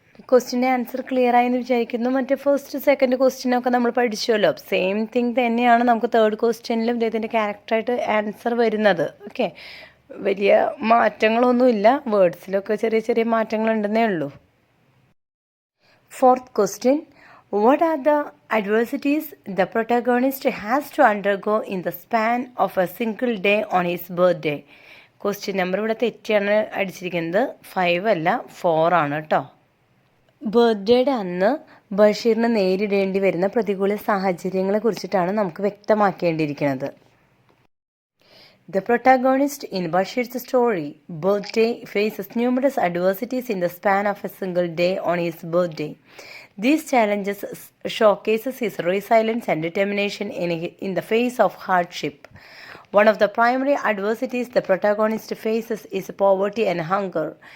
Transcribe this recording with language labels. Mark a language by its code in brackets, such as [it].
[ml] ക്വസ്റ്റ്യൻ്റെ answer clear ആയെന്ന് വിചാരിക്കുന്നു. മറ്റേ ഫസ്റ്റ് സെക്കൻഡ് ക്വസ്റ്റ്യനൊക്കെ നമ്മൾ പഠിച്ചുവല്ലോ. സെയിം തിങ് തന്നെയാണ് നമുക്ക് തേർഡ് ക്വസ്റ്റ്യനിലും ഇദ്ദേഹത്തിൻ്റെ ക്യാരക്ടറായിട്ട് ആൻസർ വരുന്നത്. ഓക്കെ, വലിയ മാറ്റങ്ങളൊന്നുമില്ല, വേർഡ്സിലൊക്കെ ചെറിയ ചെറിയ മാറ്റങ്ങളുണ്ടെന്നേ ഉള്ളൂ. [en] Fourth question, what are the adversities the protagonist has to undergo in the span of a single day on his birthday? [ml] Question number ഇവിടെ തെറ്റിയാണ് അടിച്ചിരിക്കുന്നത്. 5 അല്ല 4 ആണ് കേട്ടോ. ബർത്ത്ഡേയുടെ അന്ന് ബഷീറിന് നേരിടേണ്ടി വരുന്ന പ്രതികൂല സാഹചര്യങ്ങളെ കുറിച്ചിട്ടാണ് നമുക്ക് വ്യക്തമാക്കേണ്ടിയിരിക്കുന്നത്. [en] The protagonist in Bashir's story, Birthday, faces numerous adversities in the span of a single day on his birthday. These challenges showcases his resilience and determination in the face of hardship. One of the primary adversities the protagonist faces is poverty and hunger.